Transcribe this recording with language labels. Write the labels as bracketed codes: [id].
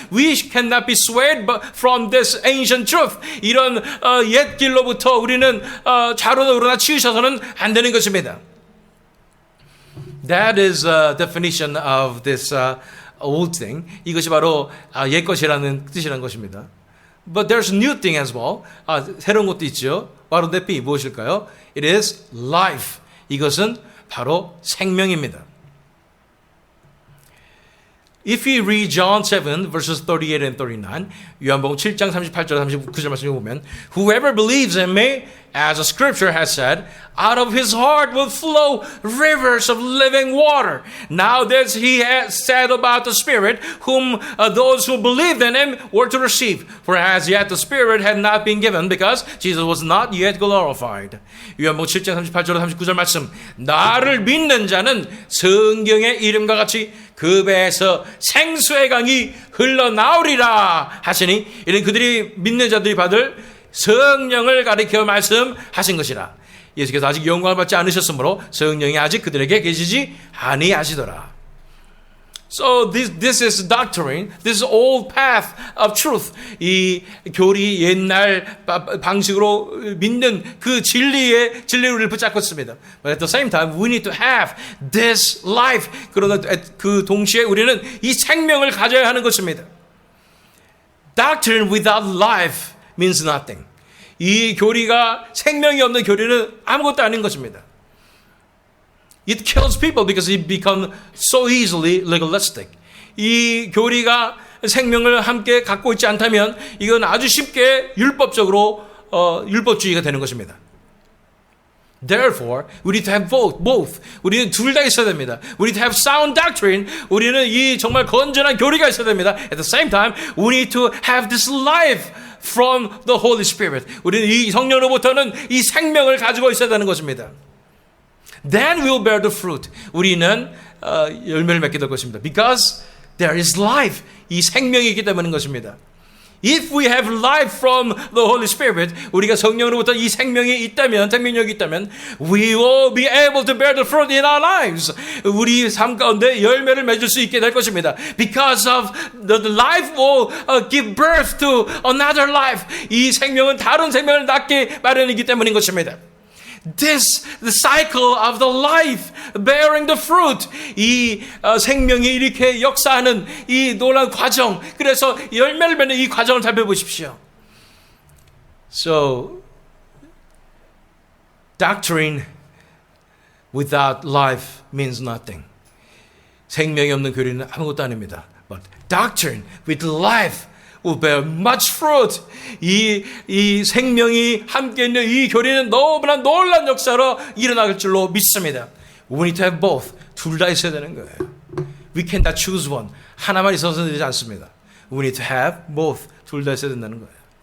[en] We cannot be swayed from this ancient truth. [ko] 이런 옛 길로부터 우리는 좌로나 우로나 치우쳐서는 안 되는 것입니다. [en] That is a definition of this old thing. [ko] 이것이 바로 옛 것이라는 뜻이라는 것입니다. [en] But there's a new thing as well. [ko] 새로운 것도 있죠. 바로 대피 무엇일까요? [en] It is life. [ko] 이것은 바로 생명입니다. [en] If we read John 7 verses 38 and 39, [ko] 요한복음 7장 38절 39절 말씀을 보면 [en] Whoever believes in me, as the scripture has said, out of his heart will flow rivers of living water. Now this he has said about the Spirit, whom those who believed in him were to receive. For as yet the Spirit had not been given, because Jesus was not yet glorified. [ko] 요한복음 7장 38절 39절 말씀. 나를 믿는 자는 성경의 이름과 같이 그 배에서 생수의 강이 흘러나오리라 하시니 이는 그들이 믿는 자들이 받을 성령을 가리켜 말씀하신 것이라. 예수께서 아직 영광을 받지 않으셨으므로 성령이 아직 그들에게 계시지 아니하시더라. [en] So this is doctrine. This is old path of truth. [ko] 이 교리 옛날 방식으로 믿는 그 진리를 붙잡고 있습니다. [en] But at the same time, we need to have this life. [ko] 그러나 그 동시에 우리는 이 생명을 가져야 하는 것입니다. [en] Doctrine without life means nothing. [ko] 이 교리가 생명이 없는 교리는 아무것도 아닌 것입니다. [en] It kills people because it becomes so easily legalistic. [ko] 이 교리가 생명을 함께 갖고 있지 않다면 이건 아주 쉽게 율법적으로 율법주의가 되는 것입니다. [en] Therefore, we need to have both. [ko] 우리는 둘 다 있어야 됩니다. [en] We need to have sound doctrine. [ko] 우리는 이 정말 건전한 교리가 있어야 됩니다. [en] At the same time, we need to have this life from the Holy Spirit. [ko] 우리는 이 성령으로부터는 이 생명을 가지고 있어야 되는 것입니다. [en] Then we'll bear the fruit. [ko] 우리는 열매를 맺게 될 것입니다. [en] Because there is life. [ko] 이 생명이 있기 때문인 것입니다. [en] If we have life from the Holy Spirit, [ko] 우리가 성령으로부터 이 생명이 있다면, 생명력이 있다면, [en] we will be able to bear the fruit in our lives. [ko] 우리 삶 가운데 열매를 맺을 수 있게 될 것입니다. [en] Because of the life will give birth to another life. [ko] 이 생명은 다른 생명을 낳게 마련이기 때문인 것입니다. [en] This, the cycle of the life bearing the fruit. [ko] 이 생명이 이렇게 역사하는 이 놀라운 과정. 그래서 열매를 맺는 이 과정을 살펴보십시오. [en] So, doctrine without life means nothing. [ko] 생명이 없는 교리는 아무것도 아닙니다. [en] But doctrine with life will bear much fruit. [ko] 이 생명이 함께 있는 이 교리는 너무나 놀라운 역사로 일어날 줄로 믿습니다. [en] We need to have both. [ko] 둘 다 있어야 되는 거예요. [en] We cannot choose one. [ko] 하나만 있어서 되지 않습니다. [en] We need to have both. [ko] 둘 다 있어야 된다는 거예요.